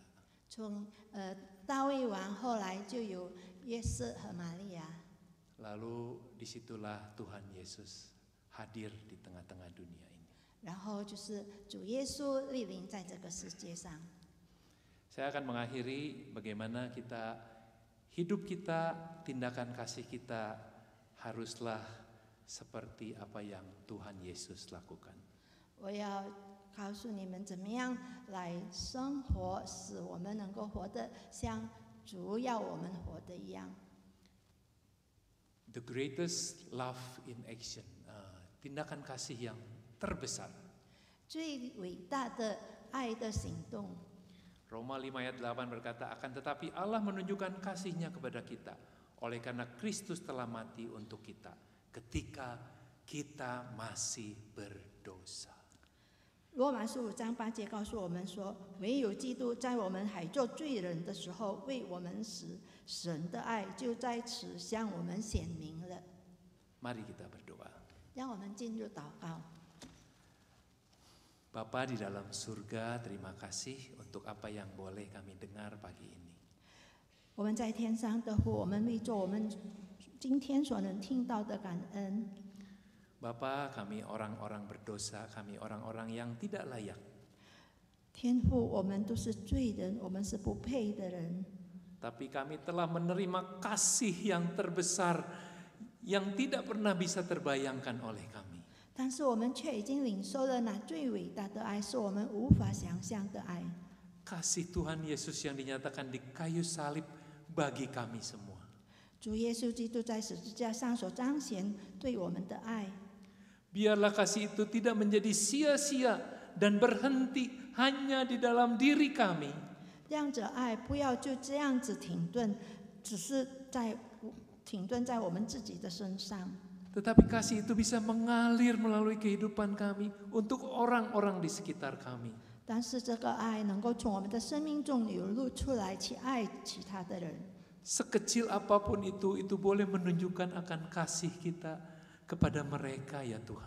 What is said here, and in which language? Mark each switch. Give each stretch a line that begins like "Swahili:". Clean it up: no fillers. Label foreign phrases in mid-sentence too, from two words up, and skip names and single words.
Chinese: 从大卫王后来就有约瑟和玛利亚。
Indonesian: Lalu disitulah Tuhan Yesus hadir di tengah-tengah dunia ini.
Chinese: 然后就是主耶稣莅临在这个世界上。
Indonesian: Saya akan mengakhiri bagaimana hidup kita, tindakan kasih kita haruslah seperti apa yang Tuhan Yesus lakukan.
Chinese: 我要告诉你们怎么样来生活，使我们能够活得像主要我们活的一样。
English: The greatest love in action,
Indonesian: tindakan kasih yang terbesar.
Chinese: 最伟大的爱的行动。
Indonesian: Roma 5 ayat 8 berkata, akan tetapi Allah menunjukkan kasih-Nya kepada kita oleh karena Kristus telah mati untuk kita ketika kita masih berdosa.
Chinese: 罗马书5章8节告诉我们说，唯有基督在我们还做罪人的时候为我们死，神的爱就在此向我们显明了。
Indonesian: Mari kita berdoa.
Chinese: 让我们进入祷告。
Indonesian: Bapa di dalam surga, terima kasih untuk apa yang boleh kami dengar pagi ini.
Chinese: 我们在天上的父，我们为做我们今天所能听到的感恩。
Indonesian: Bapa, kami orang-orang berdosa, kami orang-orang yang tidak layak.
Chinese: 天父，我们都是罪人，我们是不配的人。
Indonesian: Tapi kami telah menerima kasih yang terbesar yang tidak pernah bisa terbayangkan oleh kami.
Chinese: 但是我们却已经领受了那最伟大的爱，是我们无法想象的爱。
Indonesian: Kasih Tuhan Yesus yang dinyatakan di kayu salib bagi kami semua.
Chinese: 主耶稣基督在十字架上所彰显对我们的爱，
Indonesian: Biarlah kasih itu tidak menjadi sia-sia dan berhenti hanya di dalam diri kami.
Chinese: 让这爱不要就这样子停顿，只是停顿在我们自己的身上。
Indonesian: Tetapi kasih itu bisa mengalir melalui kehidupan kami untuk orang-orang di sekitar kami.
Chinese: 但是这个爱能够从我们的生命中流露出来，去爱其他的人。
Indonesian: Sekecil apapun itu boleh menunjukkan akan kasih kita kepada mereka ya Tuhan.